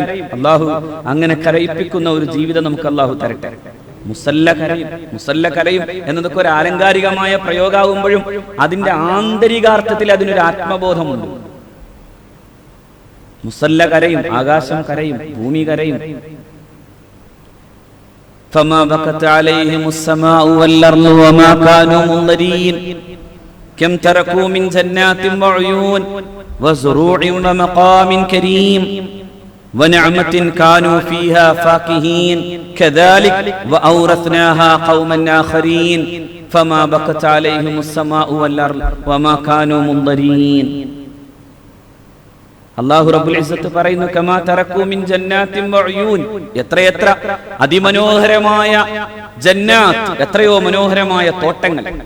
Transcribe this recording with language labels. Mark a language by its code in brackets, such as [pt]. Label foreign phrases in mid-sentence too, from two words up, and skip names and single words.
[ml] അല്ലാഹു അങ്ങനെ കരയിപ്പിക്കുന്ന ഒരു ജീവിതം നമുക്ക് അല്ലാഹു തരട്ടെ. മുസല്ല കരയും എന്നതൊക്കെ ഒരു ആലങ്കാരികമായ പ്രയോഗമാകുമ്പോഴും അതിന്റെ ആന്തരികാർത്ഥത്തിൽ അതിനൊരു ആത്മബോധമുണ്ട്. മുസല്ല കരയും, ആകാശം കരയും, ഭൂമി കരയും. [ar] فما بكت عليهم السماء والأرض وما كانوا منظرين كم تركوا من جنات وعيون وزروع ومقام كريم ونعمة كانوا فيها فاكهين كذلك وأورثناها قوما آخرين فما بكت عليهم السماء والأرض وما كانوا منظرين. [ml] അല്ലാഹു [ar] رب العزة [ml] പറയുന്നു, [ar] كم تركوا من جنات وعيون, [ml] എത്രയെത്ര അതിമനോഹരമായ ജന്നാത്ത്, എത്രയോ മനോഹരമായ തോട്ടങ്ങൾ,